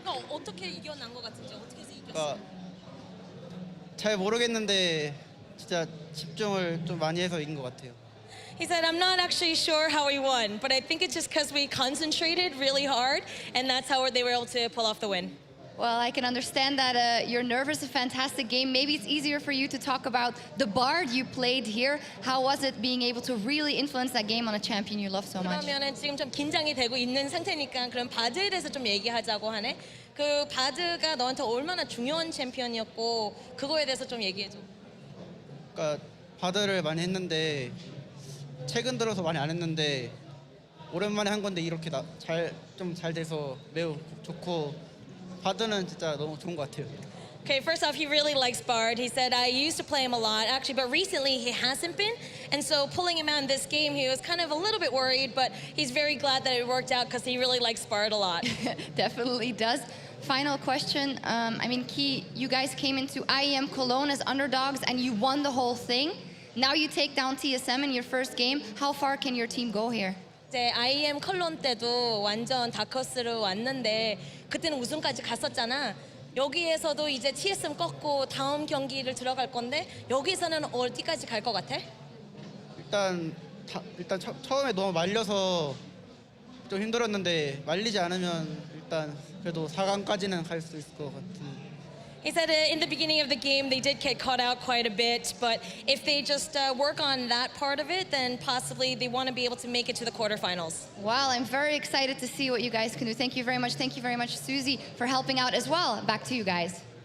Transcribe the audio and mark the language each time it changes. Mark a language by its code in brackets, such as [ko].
[ko] 어떻게 이겨난 것 같은지 어떻게 해서 이겼어? 그러니까 잘 모르겠는데 진짜 집중을 좀 많이 해서 이긴 것 같아요. [en] He said, I'm not actually sure how we won, but I think it's just because we concentrated really hard, and that's how they were able to pull off the win. Well, I can understand that you're nervous. A fantastic game. Maybe it's easier for you to talk about the Bard you played here. How was it being able to really influence that game on a champion you love so much? [ko] 그러면은 지금 좀 긴장이 되고 있는 상태니까 그럼 바드에 대해서 좀 얘기하자고 하네. 그 바드가 너한테 얼마나 중요한 챔피언이었고 그거에 대해서 좀 얘기해줘. 그러니까 바드를 많이 했는데 최근 들어서 많이 안 했는데 오랜만에 한 건데 이렇게 좀 잘 돼서 매우 좋고. 바드는 진짜 너무 좋은 것 같아요. [en] Okay, first off, he really likes Bard. He said, I used to play him a lot, actually, but recently he hasn't been. And so pulling him out in this game, he was kind of a little bit worried, but he's very glad that it worked out because he really likes Bard a lot. Definitely does. Final question. I mean, Key, you guys came into IEM Cologne as underdogs and you won the whole thing. Now you take down TSM in your first game. How far can your team go here? [ko] 이제 IEM 컬론 때도 완전 다커스로 왔는데 그때는 우승까지 갔었잖아. 여기에서도 이제 TSM 꺾고 다음 경기를 들어갈 건데 여기서는 어디까지 갈 것 같아? 일단 처음에 너무 말려서 좀 힘들었는데 말리지 않으면 일단 그래도 4강까지는 갈 수 있을 것 같은. [en] He said in the beginning of the game they did get caught out quite a bit, but if they just work on that part of it, then possibly they want to be able to make it to the quarterfinals. Well, I'm very excited to see what you guys can do. Thank you very much. Thank you very much, Susie, for helping out as well. Back to you guys.